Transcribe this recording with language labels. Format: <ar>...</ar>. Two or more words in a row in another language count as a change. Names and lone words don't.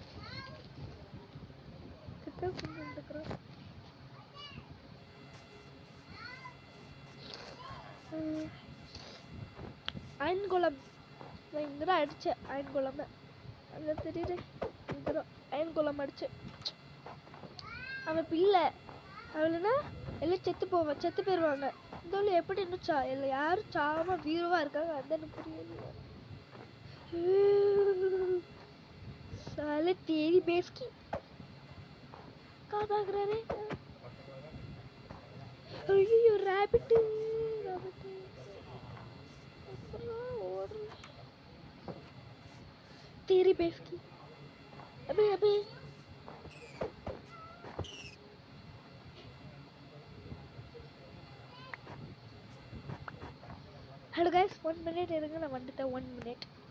<ta>அயன் கோலம் இங்கதான் அடிச்சேன். அயன் கோலம் அங்க தெரியுது. இங்கதான் அயன் கோலம் அடிச்சேன். அவன் பிள்ளை அவளுன்னா எல்லாம் செத்து போயிருவாங்க. இருந்தாலும் எப்படி இன்னும் இல்லை யாரும் சாம வீரவா இருக்காங்க அது எனக்கு புரியல.</ta> <hi>साले तेरी बेस की कहाँ भाग रहा रे? अयो</hi> <en>rabbit rabbit</en> <hi>और तेरी बेस की अबे अबे</hi> <en>hello guys 1 minute</en> <ta>இருங்க நான் வந்துட்டேன் 1 மினிட்</ta>